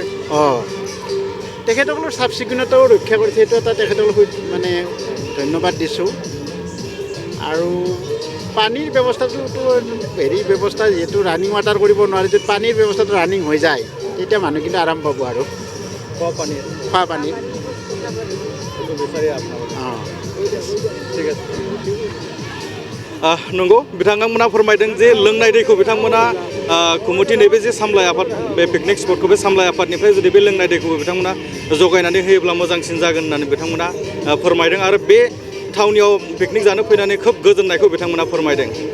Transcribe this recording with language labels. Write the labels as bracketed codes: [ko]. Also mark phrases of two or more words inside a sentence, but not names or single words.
[as] তেখেতসকলৰ চাফ চিকুণতাও ৰক্ষা কৰিছে সেইটো এটা তেখেতসকলক মানে ধন্যবাদ দিছোঁ আৰু পানীৰ ব্যৱস্থাটোতো ব্যৱস্থা যিহেতু [en] running water [as] কৰিব নোৱাৰে যদি পানীৰ ব্যৱস্থাটো ৰানিং হৈ যায় তেতিয়া মানুহ কিন্তু আৰাম পাব আৰু খোৱা পানী ঠিক আছে [brx] नंगौ बिथांमोना फोरमायदों जे लोंनाय दैखौ बिथांमोना कमिटि नैबे जे सामलाय आफाद बे पिकनिक स्पटखौ बे सामलाय आफादनिफ्राय जुदि बे लोंनाय दैखौ बिथांमोना जगायनानै होयोब्ला मोजांसिन जागोन होननानै बिथांमोना फोरमायदों आरो बे थावनियाव पिकनिक जानो फैनानै खोब गोजोननायखौ बिथांमोना फोरमायदों